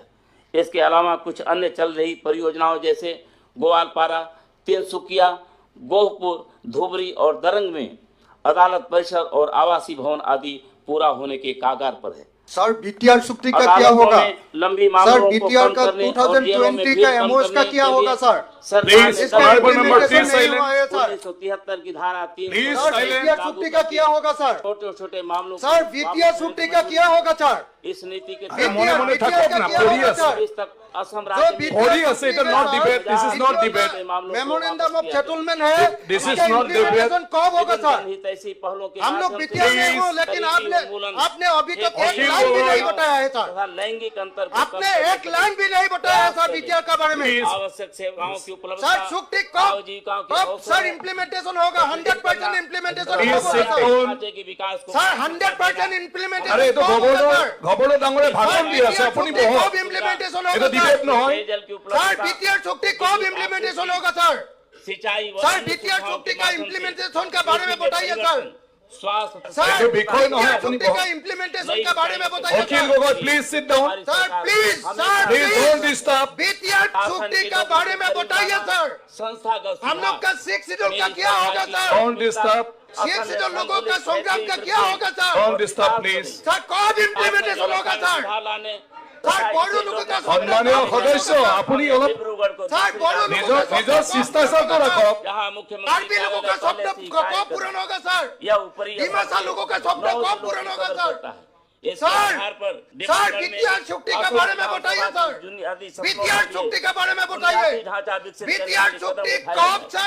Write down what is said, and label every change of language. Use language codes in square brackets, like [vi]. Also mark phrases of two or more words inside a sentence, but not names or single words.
[hi] इसके अलावा कुछ अन्य चल रही परियोजनाओं जैसे ग्वालपारा, तिनसुकिया, गोहपुर, धुबरी और दरंग में अदालत परिसर और आवासीय भवन आदि पूरा होने के कागार पर है। सर बीटीआर चुक्ति का क्या अदालतों होगा? में लंबी सर मामलों को बीटीआर कम का करने और जेलों में 2020 भीड़ का कम एमओएस का करने क्या के होगा लिए सर? सरकार ने इसका [en] Honorable member, implementation please [hi] नहीं हुआ है सर। 1977 की धारा 3 [en] Please [hi] सर [en] silence. [hi] बीटीआर चुक्ति का क्या होगा सर? छोटे छोटे मामलों को सर बीटीआर चुक्ति का क्या होगा सर? इस नीति के [as] আৰে মনে মনে BTR থাকক [hi] का [as] না, [hi] क्या [as] পড়ি [hi] होगा [as] আছে। [hi] सर? इस तक असम जो राज्य में BTR [as] পড়ি আছে, এটা [hi] चुक्ति [en] not [hi] का [en] debate, this is not [hi] जो [en] debate. [hi] मेमोरेंडम ऑफ सेटलमेंट है, [en] This is [hi] इसका [en] not debate. [hi] implementation कब होगा सर? जनहित ऐसी पहलों के हम लोग माध्यम से बीटीआर में हो, [en] Please. [hi] लेकिन आपने अभी तक एक वकील लाइन भी नहीं लोगों- बताया है सर। तथा लैंगिक अंतर को आपने कम एक लाइन भी नहीं बताया है सर बीटीआर का बारे में। [en] Please. [hi] आवश्यक सेवाओं की उपलब्धता सर चुक्ति कब आजीविकाओं के कब अवसर सर इम्प्लीमेंटेशन होगा? 100% इम्प्लीमेंटेशन [en] Please [hi] होगा [en] sit [hi] सर। [en] down. [hi] ढांचे के विकास को सर 100% इम्प्लीमेंटेशन [as] আরে এটো গভর্নর ডাঙৰে ভাষণ দি আছে, আপুনি বহক। [hi] कब इम्प्लीमेंटेशन [as] এটা [hi] होगा [as] ডিবেট [hi] सर? [as] নহয়। [hi] पेयजल की सर उपलब्धता बीटीआर चुक्ति कब इम्प्लीमेंटेशन होगा सर? सिंचाई व सर अन्य बीटीआर सुविधाओं चुक्ति के का माध्यम से इम्प्लीमेंटेशन के बारे में बताइए सर। स्वास्थ्य तथा सर ये बिल्कुल नहीं है, बीटीआर अपनी चुक्ति का बहुत- इम्प्लीमेंटेशन के बारे में बताइए वकील सर। लोगों [en] please sit down. [hi] हमारी सर सरकार प्लीज हमेशा सर [en] please don't disturb. [hi] बीटीआर चुक्ति का बारे में बताइए सर। संस्थागत हम लोग का 6 शेड्यूल का क्या होगा सर? [en] don't disturb. [hi] 6 शेड्यूल लोगों का संग्राम का क्या होगा सर? [en] don't disturb please. [hi] सर कब इम्प्लीमेंटेशन होगा सर? सर बड़ो लोगों का [as] সম্মানীয় সদস্য আপুনি অলপ [hi] डिब्रूगढ़ को सर बड़ो लोगों का [as] নিজৰ শিষ্টাচাৰটো ৰাখক। [hi] जहाँ मुख्यमंत्री आरबी लोगों का कार्यालय स्वप्न पहले से ही कार्य कब कर पूर्ण होगा सर? या ऊपरी बीमाशा लोगों का स्वप्न नौ कब जिलों पूर्ण की होगा कवर सर? करता है। इस सर, आधार पर सर डिब्रूगढ़ में बीटीआर चुक्ति के अशोक बारे में कुमार बताइए समाज सर। बुनियादी सपनों बीटीआर के चुक्ति लिए के बारे में बुनियादी बताइए। ढांचा विकसित करने बीटीआर के लिए चुक्ति कदम उठाए कब गए।